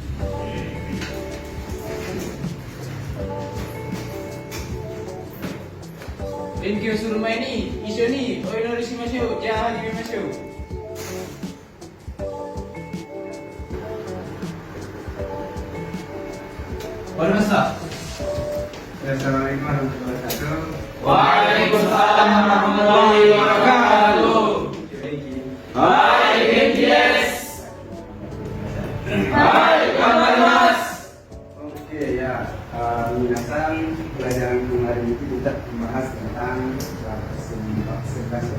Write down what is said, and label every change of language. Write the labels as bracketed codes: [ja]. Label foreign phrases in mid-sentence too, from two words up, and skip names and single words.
[ja] 勉強する前に一緒にお祈りしましょう。じゃあ始めましょう。終わりました。 [ar] السلام عليكم ورحمة الله وبركاته. وعليكم السلام ورحمة الله وبركاته. [ja] Hai, 元気です. はい、頑張ります. [id] Oke ya, minasan pelajaran kemarin itu kita membahas tentang sebelas ya.